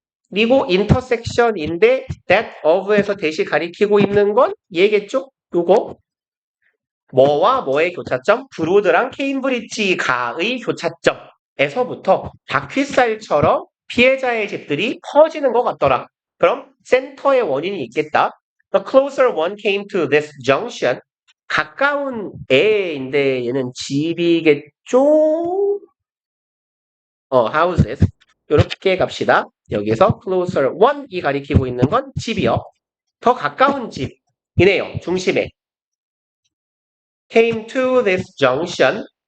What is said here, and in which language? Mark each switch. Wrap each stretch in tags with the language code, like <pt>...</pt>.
<ko>그리고 intersection인데</ko> <en>that of</en> <ko>에서 대시 가리키고 있는 건 얘겠죠? 요거 뭐와 뭐의 교차점? 브로드랑 케임브리지가의 교차점에서부터 바퀴살처럼 피해자의 집들이 퍼지는 것 같더라. 그럼 센터에 원인이 있겠다.</ko> <en>The closer one came to this junction.</en> <ko>가까운 애인데 얘는 집이겠죠?</ko> <en>houses.</en> <ko>이렇게 갑시다. 여기서</ko> <en>closer one</en> <ko>이 가리키고 있는 건 집이요. 더 가까운 집. 이네요. 중심에.</ko> <en>came to this junction.</en>